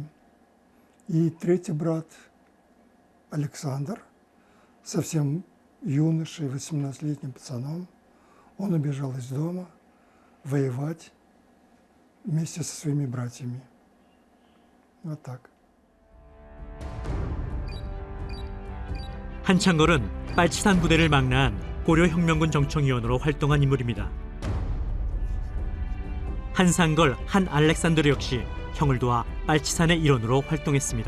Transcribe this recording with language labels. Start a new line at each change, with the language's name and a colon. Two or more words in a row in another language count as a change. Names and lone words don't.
Russian: И третий брат Александр, совсем юношей, 18-летним пацаном, он убежал из дома воевать вместе со своими братьями. Вот так.
Korean: 한창걸은 빨치산 부대를 망라한 고려혁명군 정청위원으로 활동한 인물입니다. 한상걸, 한 알렉산드르 역시 형을 도와 빨치산의 일원으로 활동했습니다.